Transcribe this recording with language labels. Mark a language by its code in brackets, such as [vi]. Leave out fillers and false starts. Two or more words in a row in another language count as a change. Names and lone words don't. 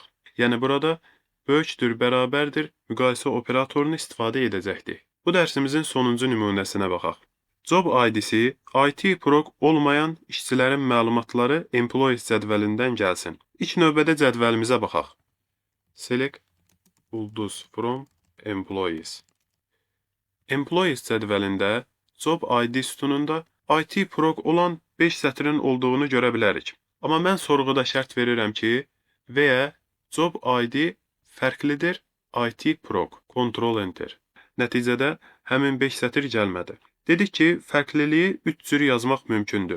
[az] Yəni burada böyükdür, bərabərdir müqayisə operatorunu istifadə edəcəkdik. Bu dərsimizin sonuncu nümunəsinə baxaq. [en] Job ID-si [az] IT proq olmayan işçilərin məlumatları employees cədvəlindən gəlsin. İlk növbədə cədvəlimizə baxaq. [en] Select ulduz from employees. [az] Employees cədvəlində [en] Job ID [az] sütununda IT proq olan 5 sətrin olduğunu görə bilərik. Amma mən sorğuda şərt verirəm ki, və [en] Job ID [az] fərqlidir IT proq. [en] Ctrl Enter. [az] Nəticədə həmin 5 sətir gəlmədi. Dedik ki, fərqliliyi 3 cür yazmaq mümkündür.